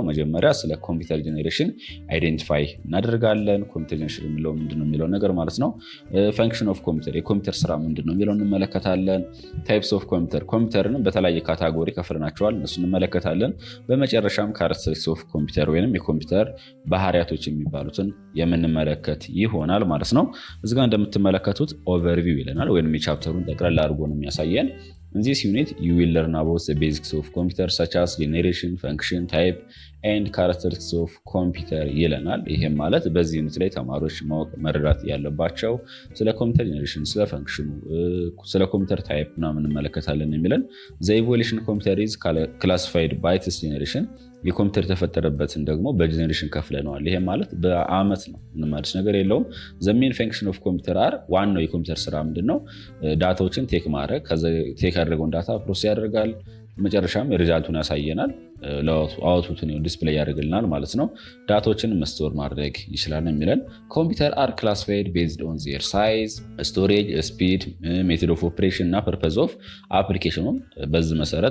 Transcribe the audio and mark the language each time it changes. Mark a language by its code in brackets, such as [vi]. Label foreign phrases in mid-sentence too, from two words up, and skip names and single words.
[am] መጀመሪያ ስለ [en] computer generation [am] አይዴንቲፋይ እናደርጋለን። [en] computer generation [am] የሚለው ምንድነው የሚለው ነገር ማለት ነው። [en] function of computer [am] የኮምፒውተር ስራ ምንድነው የሚለው እንመለከታለን። [en] types of computer [am] ኮምፒውተርን በተለያየ ካታጎሪ ከፍለናቸዋል፣ እነሱ እንመለከታለን። በመጨረሻም [en] characteristics of computer [am] ወይንም የኮምፒውተር ባህሪያቶች የሚባሉትን የምንመለከት ይሆናል ማለት ነው። እዚህ ጋር እንደምትመለከቱት ኦቨርቪው ይለናል ወይንም የቻፕተሩን ጠቅላላ አድርጎ ነው የሚያሳየን። [en] In this unit, you will learn about the basics of computer [am] such as generation, function, type, and characteristics of computer ይለናል። ይሄም ማለት በዚህ ዩኒት ላይ ተማሪዎች ማወቅ መረዳት ያለባቸው ስለ [en] computer generation፣ [am] ስለ ፈንክሽኑ፣ ስለ [en] computer type [am] ምናምን እንመለከታለን የሚለን [en] the evolution computer is classified by its generation [am] የኮምፒውተር የተፈጠረበትን ደግሞ በጄኔሬሽን ከፍለነዋል። ይሄ ማለት በአመት ነው፣ ምንም አዲስ ነገር የለውም። [en] the main function of computer are [am] ዋናው የኮምፒውተር ስራ ምንድነው? ዳታዎችን ቴክ ማድረግ፣ ከዛ ቴክ ያደረገውን ዳታ ፕሮሰስ ያደርጋል፣ መጨረሻም ሪዛልቱን ያሳየናል፣ አውትፑትን ዲስፕሌይ ያደርግልናል ማለት ነው። ዳታዎችን መስቶር ማድረግ ይችላል የሚለን ኮምፒውተር [en] are classified based on their size, storage, speed, method of operation እና purpose of applicationን [am] በዚህ መሰረት